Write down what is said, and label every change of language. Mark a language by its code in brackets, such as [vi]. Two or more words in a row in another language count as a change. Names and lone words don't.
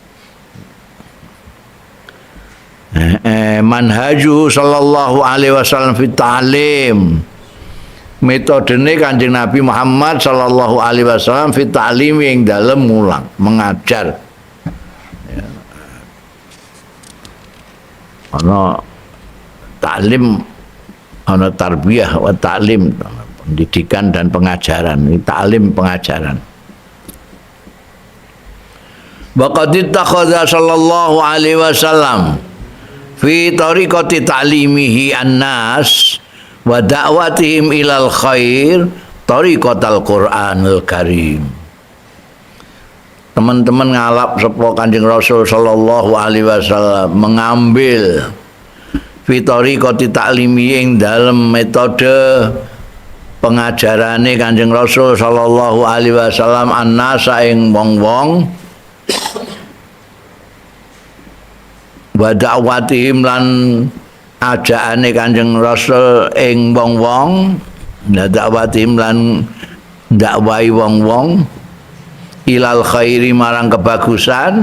[ar] منهج صلى الله عليه وسلم في التعليم. [jv] Metodene Kanjeng Nabi Muhammad [ar] صلى الله عليه وسلم في التعليم [jv] yang dalam mulang, mengajar. Ya. Ana ta'lim, ana [ar] تربية وتعليم. [id] pendidikan dan pengajaran, taklim pengajaran. [ar] وقد اتخذ صلى الله عليه وسلم في طريقة تعليمه الناس ودعوتهم إلى الخير طريقة القرآن الكريم. [jv] Teman-teman ngalap sapa Kanjeng Rasul [ar] صلى الله عليه وسلم [jv] mengambil [ar] في طريقة تعليمه [jv] ing dalem metode pengajarane Kanjeng Rasul [ar] صلى الله عليه وسلم الناس [jv] ing wong-wong [ar] ودعوتهم [jv] lan ajaane Kanjeng Rasul ing wong-wong, da'watihim lan dakwahi wong-wong [ar] إلى الخير [jv] marang kebagusan.